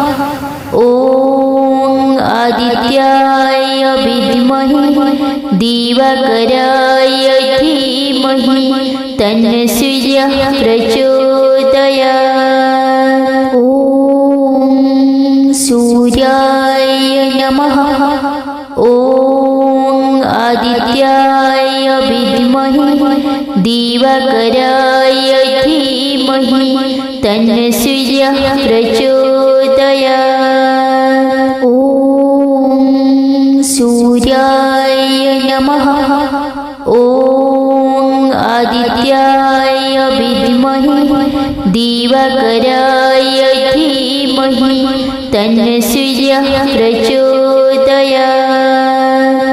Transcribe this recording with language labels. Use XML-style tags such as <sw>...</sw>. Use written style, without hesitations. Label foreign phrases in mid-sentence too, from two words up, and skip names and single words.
<sa>ओम आदित्याय विद्महे दिवाकराय धीमहि तन्नो सूर्यः प्रचोदयात्। ओम सूर्याय नमः। ओम आदित्याय विद्महे दिवाकराय धीमहि തന്നസൂര്യ പ്രചോദയാത്. ഓം സൂര്യായ നമഃ. ഓം ആദിത്യായ വിദ്മഹി ദിവാകരായ ധീമഹി തന്നസൂര്യ പ്രചോദയാത്.</sa>